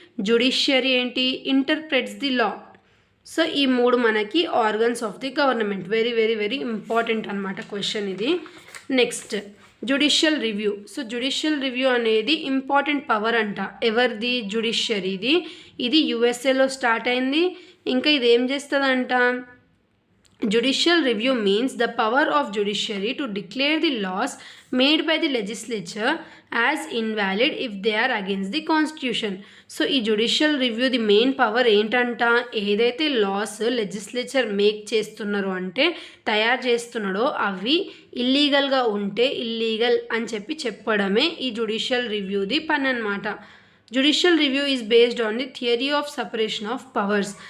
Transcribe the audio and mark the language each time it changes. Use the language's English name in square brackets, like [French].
[English] judiciary [Telugu] ఏంటి, [English] Interprets the law. So ఈ 3 మనకి organs of the government. Very very very important [Telugu] అనమాట [English] Question ఇది. Next judicial review. So judicial review అనేది important power అంట. [Telugu] ఎవరిది? జ్యుడిషియరీది. ఇది యుఎస్ఏలో స్టార్ట్ అయింది. ఇంకా ఇది ఏం చేస్తుందంట, [English] judicial review means the power of judiciary to declare the laws made by the legislature as invalid if they are against the constitution. [Telugu] So ఈ judicial review the main power ఏంటంట, ఏదైతే లాస్ లెజిస్లేచర్ మేక్ చేస్తున్నారో అంటే తయారు చేస్తున్నాడో అవి ఇల్లీగల్గా ఉంటే ఇల్లీగల్ అని చెప్పడమే ఈ జ్యుడిషియల్ రివ్యూది పని అనమాట. [English] Judicial review is based on the theory of separation of powers.